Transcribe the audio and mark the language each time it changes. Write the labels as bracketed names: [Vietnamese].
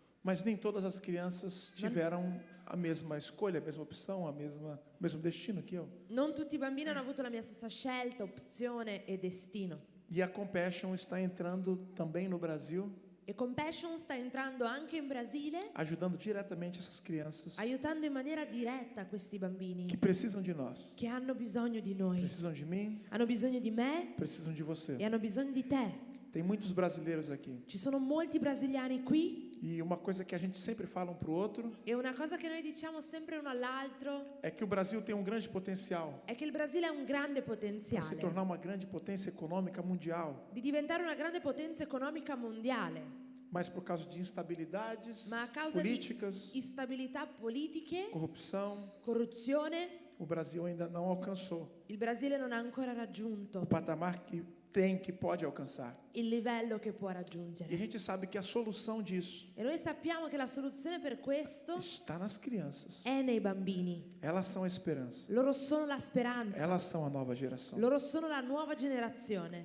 [Portuguese] Mas nem todas as crianças tiveram a mesma escolha, a mesma opção, o mesmo destino que eu. [Italian] Non tutti i bambini hanno avuto la mia stessa scelta, opzione e destino. [Portuguese] E a Compassion está entrando também no Brasil, [Italian] E Compassion sta entrando anche in Brasile, [Portuguese] ajudando diretamente essas crianças [Italian] aiutando in maniera diretta questi bambini [Portuguese] que precisam de nós. [Italian] che hanno bisogno di noi, [Portuguese] Precisam de mim, [Italian] hanno bisogno di me [Portuguese] precisam de você. [Italian] e hanno bisogno di te. [Portuguese] Tem muitos brasileiros aqui. [Italian] Ci sono molti brasiliani qui [Portuguese] E uma coisa que a gente sempre fala um para o outro [Italian] e una cosa che noi diciamo sempre uno all'altro [Portuguese] é que o Brasil tem um grande potencial [Italian] è che il Brasile ha un grande [Portuguese] para se [Italian] potenziale [Portuguese] tornar uma grande potência econômica mundial. [Italian] di diventare una grande potenza economica mondiale, [Portuguese] Mas por causa de instabilidades [Italian] ma a causa [Portuguese] políticas, [Italian] di instabilità politiche, [Portuguese] corrupção, [Italian] corruzione, [Portuguese] o Brasil ainda não alcançou [Italian] il Brasile non ha ancora [Portuguese] o [Italian] raggiunto [Portuguese] patamar que pode alcançar. [Italian] il livello che può [Portuguese] E a [Italian] raggiungere. [Portuguese] gente sabe que a solução disso [Italian] E noi sappiamo che la soluzione per questo [Portuguese] está nas crianças. [Italian] è nei bambini. [Portuguese] Elas são a esperança. [Italian] Loro sono la speranza, [Portuguese] Elas são a nova geração. [Italian] loro sono la nuova generazione.